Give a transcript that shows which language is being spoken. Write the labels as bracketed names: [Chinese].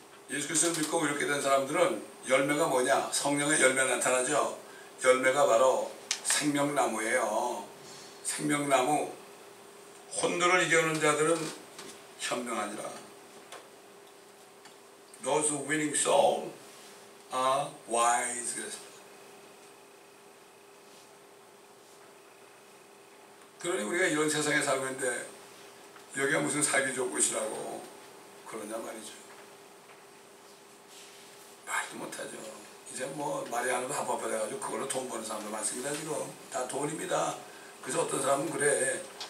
[Korean] 예수 그리스도를 믿고 이렇게 된 사람들은 열매가 뭐냐? 성령의 열매가 나타나죠. 열매가 바로 생명나무예요. 생명나무. 혼돈을 이겨오는 자들은 현명하니라. [English] Those winning souls are wise. [Korean] 그랬습니다. 그러니 우리가 이런 세상에 살고 있는데 여기가 무슨 살기 좋은 곳이라고 그러냐 말이죠. 말도 못하죠. 이제 뭐 말이 하나도 합법화돼가지고 그걸로 돈 버는 사람도 많습니다. 지금 다 돈입니다. 그래서 어떤 사람은 그래.